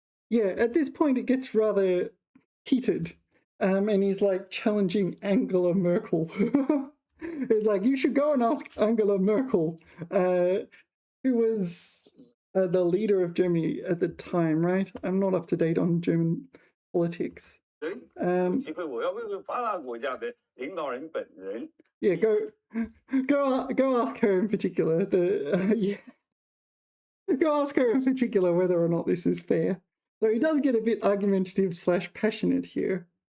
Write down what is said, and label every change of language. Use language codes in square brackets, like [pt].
[en] Yeah, at this point it gets rather heated, and he's like challenging Angela Merkel. It's like, you should go and ask Angela Merkel, who was the leader of Germany at the time, right? I'm not up to date on German politics. [zh] 有机会我要问问发达国家的领导人本人。 [en] Yeah, go ask her in particular. Yeah. Go ask her in particular whether or not this is fair. So he does get a bit argumentative / passionate here.